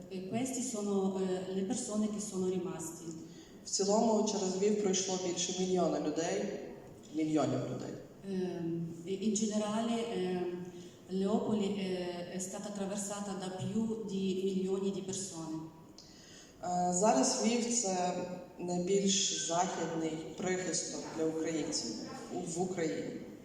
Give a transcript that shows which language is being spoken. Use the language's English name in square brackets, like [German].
[Italian] Questi sono le persone che sono rimasti. [Ukrainian] В цілому через Львів пройшло більше мільйонів людей. [Italian] In generale Leopoli è stata attraversata da più di milioni di persone. [Ukrainian] Зараз Львів – це найбільш західний прихисток для українців в Україні.